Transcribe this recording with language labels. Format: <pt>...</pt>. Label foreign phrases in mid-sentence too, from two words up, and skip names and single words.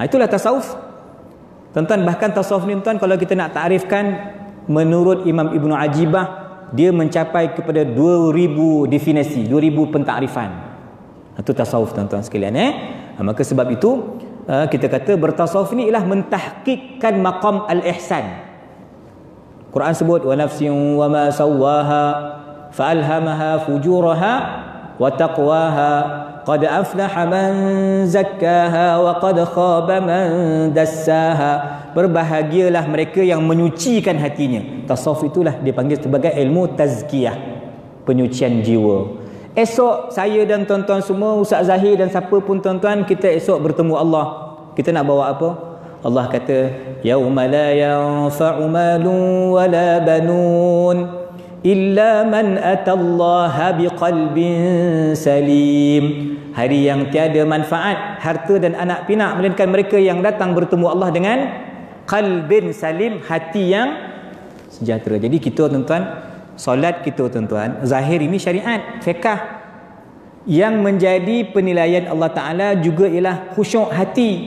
<ms>Tuan-tuan, bahkan tasawuf ni tuan, kalau kita nak takrifkan, menurut Imam Ibnu Ajibah dia mencapai kepada 2000 definisi, 2000 pentarifan. Itu tasawuf tuan-tuan sekalian. Maka sebab itu kita kata bertasawuf ni ialah mentahqiqkan</ms> <ar>مقام الإحسان.</ar> <ms>Quran sebut</ms> <ar>ونفس وما سواها فألهمها فجورها وتقواها قد أفلح من زكاها وقد خاب من دساها.</ar> <ms>Berbahagialah mereka yang menyucikan hatinya. Tasawuf itulah dipanggil sebagai ilmu tazkiyah, penyucian jiwa. Esok saya dan tuan-tuan semua, Ustaz Zahir dan siapa pun tuan-tuan, kita esok bertemu Allah. Kita nak bawa apa? Allah kata,</ms> <ar>يوم لا ينفع مال ولا بنون إلا من أتى الله بقلب سليم.</ar> <ms>Hari yang tiada manfaat harta dan anak pinak melainkan mereka yang datang bertemu Allah dengan</ms> <ar>قلب سليم,</ar> <ms>hati yang sejahtera. Jadi kita tuan-tuan, solat kita tuan-tuan, zahir ini syariat, fiqh. Yang menjadi penilaian Allah Ta'ala juga ialah khusyuk hati.</ms>